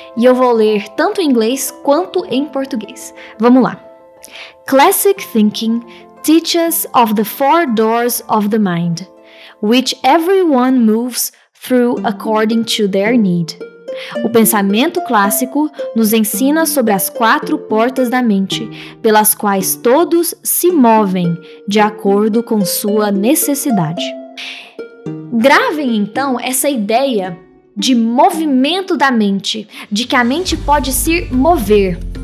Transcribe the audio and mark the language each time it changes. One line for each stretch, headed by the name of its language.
Portuguese: E eu vou ler tanto em inglês quanto em português. Vamos lá.
English: Classic thinking teaches of the four doors of the mind, which everyone moves through according to their need.
Portuguese: O pensamento clássico nos ensina sobre as 4 portas da mente, pelas quais todos se movem de acordo com sua necessidade. Gravem então essa ideia de movimento da mente, de que a mente pode se mover.